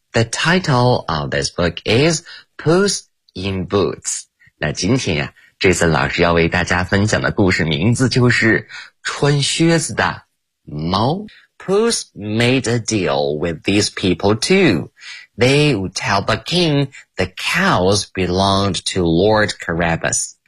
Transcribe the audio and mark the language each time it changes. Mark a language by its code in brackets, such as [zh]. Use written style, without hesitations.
[en] The title of this book is Puss in Boots. [zh] 那今天呀，这次老师要为大家分享的故事名字就是穿靴子的猫。 [en] Puss made a deal with these people too. They would tell the king the cows belonged to Lord Carabas.